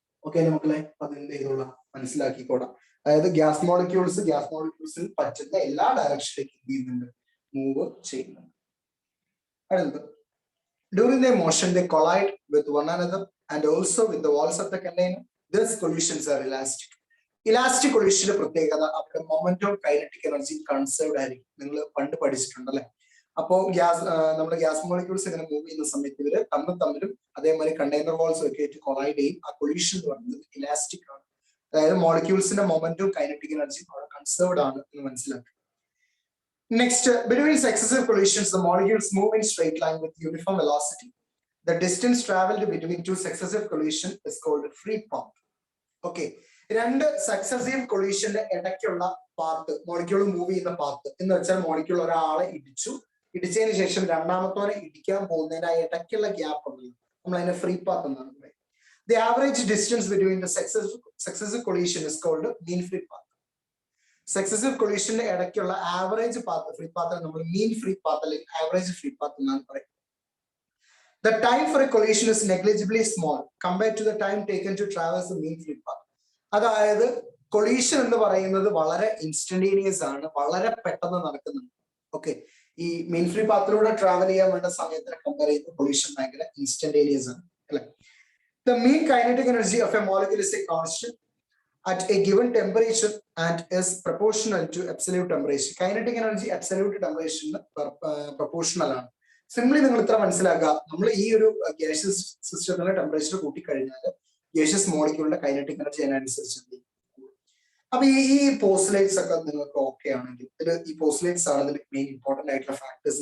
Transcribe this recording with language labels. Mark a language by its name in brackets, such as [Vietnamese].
[Malayalam] Okay മക്കളെ, അതെന്ത് ചെയ്തോളാം, മനസ്സിലാക്കിക്കോളാം. അതായത് ഗ്യാസ് മോളിക്യൂൾസിൽ പറ്റുന്ന എല്ലാ ഡയറക്ഷനിലേക്കും എന്ത് ചെയ്യുന്നുണ്ട്, മൂവ് ചെയ്യുന്നുണ്ട്. അടുത്തത്, [English] during their motion they collide with one another and also with the walls of the container. These collisions are elastic. [Malayalam] Elastic കൊളീഷന്റെ പ്രത്യേകത അവിടെ മൊമെന്റം കൈനറ്റിക് എനർജി കൺസേർവ്ഡ് ആയിരിക്കും. നിങ്ങൾ പണ്ട് പഠിച്ചിട്ടുണ്ടല്ലേ. അപ്പോ നമ്മുടെ ഗ്യാസ് മോളിക്യൂൾസ് ഇങ്ങനെ മൂവ് ചെയ്യുന്ന സമയത്ത് ഇവര് തമ്മിലും അതേമാതിരി കണ്ടെയ്നർ വാൾസും ഒക്കെ ആയിട്ട് കൊളൈഡ് ചെയ്യും. ആ കൊളീഷൻ എന്ന് പറയുന്നത് ഇലാസ്റ്റിക് ആണ്. അതായത് മോളിക്യൂൾസിന്റെ മൊമെന്റം കൈനറ്റിക് എനർജി അവിടെ കൺസേർവ്ഡ് ആണ് എന്ന് മനസ്സിലാക്കുക. [English] Next, between successive collisions, the molecules move in straight line with uniform velocity. The distance traveled between two successive collisions is called free path. [Malayalam] Okay, രണ്ട് successive കൊളീഷന്റെ ഇടയ്ക്കുള്ള path, molecule move ചെയ്യുന്ന path എന്ന് വെച്ചാൽ molecule ഒരാളെ ഇടിച്ചതിന് ശേഷം രണ്ടാമത്തോനെ ഇടിക്കാൻ പോകുന്നതിന് ആ ഇടയ്ക്കുള്ള ഗ്യാപ്പ് ഉണ്ടല്ലോ, നമ്മൾ അതിനെ ഫ്രീ പാത്ത് എന്നാണ് പറയുന്നത്. [English] The average distance between the successive collision is called mean free path. [Malayalam] Successive കൊളീഷന്റെ ഇടയ്ക്കുള്ള ആവറേജ് പാത്ത്, ഫ്രീ പാത്ത് നമ്മൾ മീൻ ഫ്രീ പാത്ത് അല്ലെങ്കിൽ ആവറേജ് ഫ്രീ പാത്ത് എന്നാണ് പറയുന്നത്. [English] The time for a collision is negligibly small compared to the time taken to traverse the mean free path. [Malayalam] അതായത് collision എന്ന് പറയുന്നത് വളരെ instantaneous ആണ്, വളരെ പെട്ടെന്ന് നടക്കുന്നുണ്ട്. ഓക്കെ, ഈ മീൻ ഫ്രീ പാത്തിലൂടെ ട്രാവൽ ചെയ്യാൻ വേണ്ട സമയത്തിനെ കമ്പയർ ചെയ്യുന്ന കൊളീഷൻ ഭയങ്കര ഇൻസ്റ്റന്റേനിയസ് ആണ് അല്ലെ. [English] The mean kinetic energy of a molecule is a constant at a given temperature and is proportional to absolute temperature. Kinetic energy absolute temperature proportional [Malayalam] ആണ്. Simply നിങ്ങൾ ഇത്ര മനസ്സിലാക്കുക, നമ്മൾ ഈ ഒരു ഗ്യാഷ്യസ് സിസ്റ്റത്തിന്റെ ടെമ്പറേച്ചർ കൂട്ടിക്കഴിഞ്ഞാൽ ഗ്യാഷ്യസ് മോളിക്യൂളിന്റെ കൈനറ്റിക് എനർജി അതിനനുസരിച്ച്. അപ്പൊ ഈ പോസ്റ്റുലേറ്റ്സ് ഒക്കെ നിങ്ങൾക്ക് ഓക്കെ ആണെങ്കിൽ, ഈ പോസ്റ്റുലേറ്റ്സ് ആണ് ഇതിൽ മെയിൻ ഇമ്പോർട്ടന്റ് ആയിട്ടുള്ള ഫാക്ടേഴ്സ്.